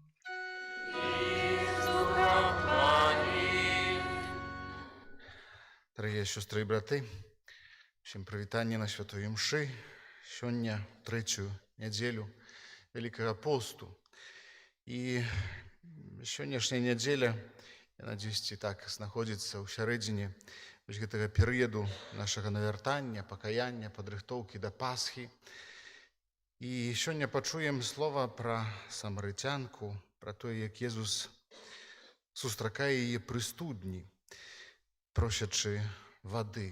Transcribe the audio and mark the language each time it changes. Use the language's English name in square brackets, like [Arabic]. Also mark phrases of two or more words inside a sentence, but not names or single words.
[Ukrainian] Дорогі сестри і брати, всім привітання на Святої Мши. Сьогодні третю неділю Великого посту. І сьогоднішня неділя, я надіюсь, і так знаходиться у середині [Belarusian] вось гэтага перыяду нашага навяртання, пакаяння, падрыхтоўкі да Пасхі. І сёння пачуем слова пра самарытянку, пра тое, як Езус сустракае яе пры студні, просячы вады.